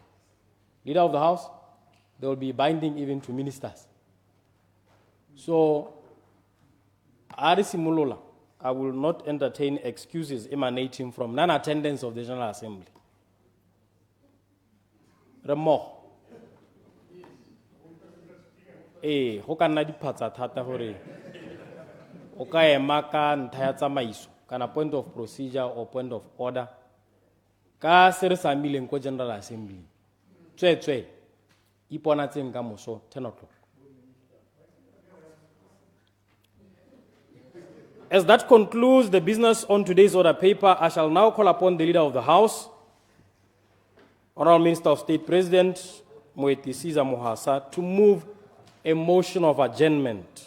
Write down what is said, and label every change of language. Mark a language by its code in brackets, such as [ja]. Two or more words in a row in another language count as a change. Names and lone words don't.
[en] Leader of the House, they will be binding even to ministers. So, Arisi Mulola, I will not entertain excuses emanating from non-attendance of the General Assembly. Remo. [tn] Ho ka nna diphatsa thata hore o ka ema ka ntlha ya tsamaiso kana [en] point of procedure or point of order [tn] ka se re samileng ko General Assembly. Tswetswe iponatseng ka moso 10 o'clock. [en] As that concludes the business on today's order paper, I shall now call upon the Leader of the House, Honorable Minister of State President Moeti Caesar Mohasa, to move a motion of adjournment.